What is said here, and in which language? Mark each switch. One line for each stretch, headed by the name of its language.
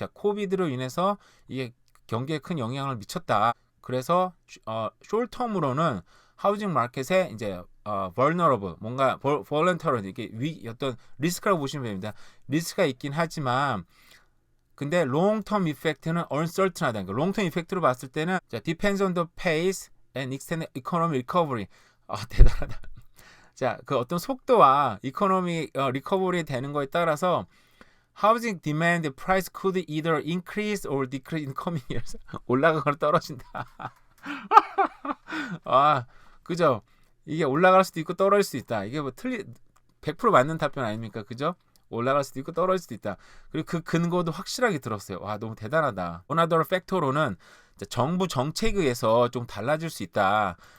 Korean: 자, 코비드로 인해서 이게 경기에 큰 영향을 미쳤다. 그래서 숄텀으로는 하우징 마켓에 이제 vulnerable 뭔가 voluntary 이게 어떤 리스크라고 보시면 됩니다. 리스크가 있긴 하지만 근데 long-term effect는 uncertain하다. 그러니까 long-term effect로 봤을 때는 자,
English: depends on the pace and extent of economic recovery.
Korean: 대단하다. 자, 그 어떤 속도와 이코노미 리커버리 되는 거에 따라서
English: housing demand price could either increase or decrease in coming years.
Korean: 올라가거나 떨어진다. 그죠? 이게 올라갈 수도 있고 떨어질 수도 있다. 이게 뭐 100% 맞는 답변 아닙니까? 그죠? 올라갈 수도 있고 떨어질 수도 있다. 그리고 그 근거도 확실하게 들었어요. 와, 너무 대단하다. Another factor로는 정부 정책에 의해서 좀 달라질 수 있다.